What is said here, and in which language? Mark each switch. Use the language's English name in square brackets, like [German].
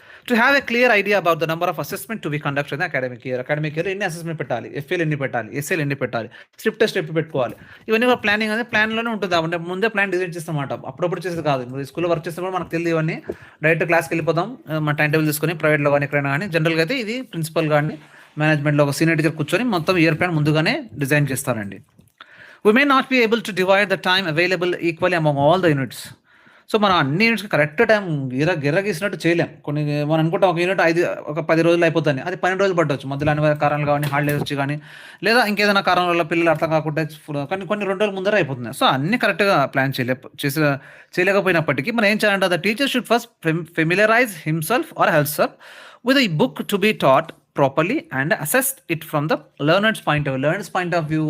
[English] to have a clear idea about the number of assessment to be conduct in academic year [Telugu] ఎన్ని assessment పెట్టాలి, ఎఫ్ఏలు ఎన్ని పెట్టాలి, ఎస్ఏలు ఎన్ని పెట్టాలి, స్ట్రిప్ టెస్ట్ ఎప్పుడు పెట్టుకోవాలి, ఇవన్నీ కూడా ప్లానింగ్ అనేది ప్లాన్లోనే ఉంటుంది. అంటే ముందే ప్లాన్ డిజైన్ చేస్తామాట, అప్పుడప్పుడు చేసేది కాదు. మీరు స్కూల్లో వర్క్ చేసినప్పుడు మనకు తెలియదు ఇవన్నీ. డైరెక్ట్ క్లాస్కి వెళ్ళిపోతాం, మన టైం టేబుల్ తీసుకొని ప్రైవేట్లో కానీ ఎక్కడైనా కానీ. జనరల్గా అయితే ఇది ప్రిన్సిపల్ కానీ మేనేజ్మెంట్లో ఒక సీనియర్ టీచర్ కూర్చొని మొత్తం ఇయర్ ప్లాన్ ముందుగానే డిజైన్ చేస్తారండి. [English] We may not be able to divide the time available equally among all the units. [Telugu] So మనం అన్ని యూనిట్స్కి కరెక్ట్ టైం గిర్ర గీసినట్టు చేయలేం. కొన్ని మనం అనుకుంటాం ఒక యూనిట్ ఒక 10 రోజులు అయిపోతుంది, అది 12 రోజులు పట్టవచ్చు. మధ్యలో అనివార్య కారణాలు కానీ, హాలిడేస్ వచ్చి కానీ, లేదా ఇంకేదైనా కారణం వల్ల పిల్లలు అర్థం కాకుండా కానీ కొన్ని 2 రోజుల ముందర అయిపోతుంది. సో అన్ని కరెక్ట్గా ప్లాన్ చేయలేకపోయినప్పటికీ మనం ఏం చేయాలంటే [English] The teacher should first familiarize himself or herself with ఈ book to be taught properly and assess it from the learners point of view.